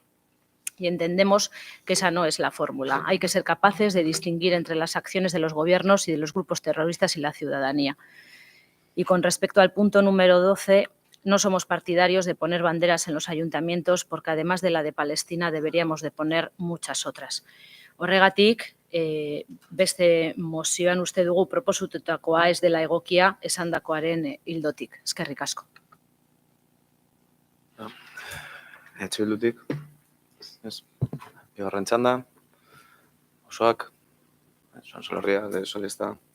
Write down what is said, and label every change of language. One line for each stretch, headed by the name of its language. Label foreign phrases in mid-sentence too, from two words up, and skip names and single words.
Spanish: Y entendemos que esa no es la fórmula. Hay que ser capaces de distinguir entre las acciones de los gobiernos y de los grupos terroristas y la ciudadanía. Y con respecto al punto número 12, no somos partidarios de poner banderas en los ayuntamientos, porque además de la de Palestina deberíamos de poner muchas otras.
Basque: Horregatik, beste mozioan uste dugu proposatutakoa ez dela egokia esandakoaren ildotik. Eskerrik asko. Bildutik. Ez, bigarren txanda, osoak, Euskal Herria, sozialista.